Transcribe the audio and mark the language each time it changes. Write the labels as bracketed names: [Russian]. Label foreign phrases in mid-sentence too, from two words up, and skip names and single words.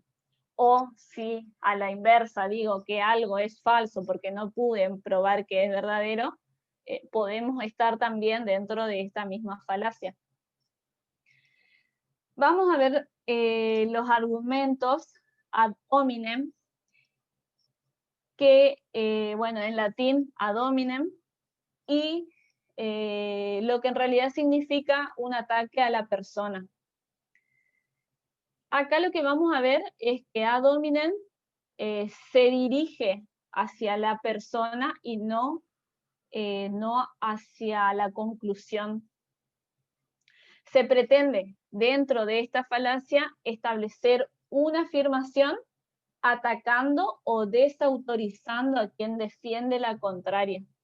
[Spanish] O si a la inversa digo que algo es falso porque no pude probar que es verdadero, podemos estar también dentro de esta misma falacia. Vamos a ver los argumentos [Latin] ad hominem, [Spanish] que, bueno, en latín [Latin] ad hominem, [Spanish] y lo que en realidad significa un ataque a la persona. Acá lo que vamos a ver es que [Latin] ad hominem [Spanish] se dirige hacia la persona y no hacia la conclusión. Se pretende, dentro de esta falacia, establecer una afirmación atacando o desautorizando a quien defiende la contraria.